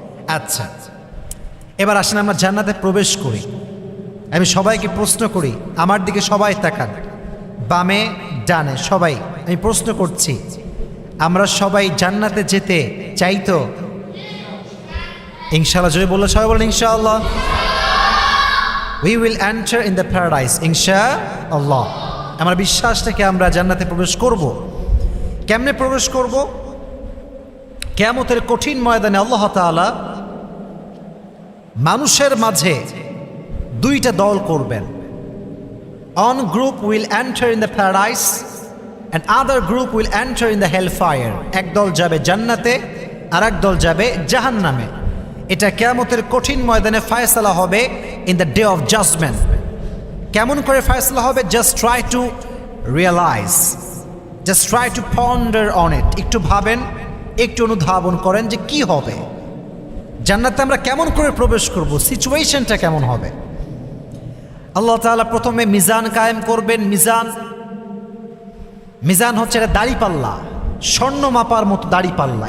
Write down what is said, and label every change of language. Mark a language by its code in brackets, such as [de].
[bn] আচ্ছা, এবার আসেন আমরা জান্নাতে প্রবেশ করি। আমি সবাইকে প্রশ্ন করি, আমার দিকে সবাই তাকান, বামে ডানে সবাই। আমি প্রশ্ন করছি, আমরা সবাই জান্নাতে যেতে চাই তো? ইনশাআল্লাহ জোরে বললে সবাই বলেন ইনশাআল্লাহ। [en] We will enter in the paradise ইনশাআল্লাহ। [bn] আমার বিশ্বাস থেকে আমরা জান্নাতে প্রবেশ করব। কেমনে প্রবেশ করব? কিয়ামতের কঠিন ময়দানে আল্লাহ তাআলা মানুষের মাঝে দুইটা দল করবেন। [en] One group will enter in the paradise and other group will enter in the hellfire. [bn] এক দল যাবে জান্নাতে আর এক দল যাবে জাহান্নামে। এটা কিয়ামতের কঠিন ময়দানে ফয়সালা হবে, [en] in the day of judgment. [bn] কেমন করে ফয়সালা হবে? [en] Just try to realize, just try to ponder on it. [bn] একটু ভাবেন, একটু অনুধাবন করেন যে কি হবে, জান্নাতে আমরা কেমন করে প্রবেশ করব, সিচুয়েশনটা কেমন হবে। আল্লাহ তাআলা প্রথমে মিজান কায়েম করবেন। মিজান হচ্ছে এটা দাড়িপাল্লা, স্বর্ণ মাপার মতো দাড়িপাল্লা।